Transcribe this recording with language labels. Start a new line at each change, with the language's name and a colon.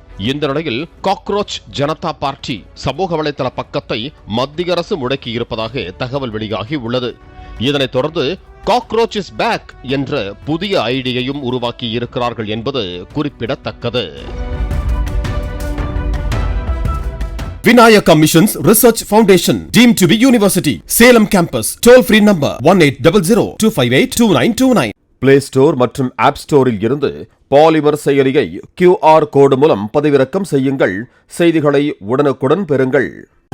Tamil: இந்த நிலையில் cockroach Janata party சமூக வலைதள பக்கத்தை மத்திய அரசு முடக்கி இருப்பதாக தகவல் வெளியாகி உள்ளது. இதனைத் தொடர்ந்து காக்ரோச் இஸ் பேக் என்ற புதிய ஐடியையும் உருவாக்கி இருக்கிறார்கள் என்பது குறிப்பிடத்தக்கது.
English: Vinayaka Missions Research Foundation, deemed to be university. Salem campus. Toll free number 1800-258-2929.
Tamil: Play Store மற்றும் App Storeல் இருந்து பாலிமர் செயலியை QR கோடு மூலம் பதிவிறக்கம் செய்யுங்கள். செய்திகளை உடனுக்குடன் பெறுங்கள்.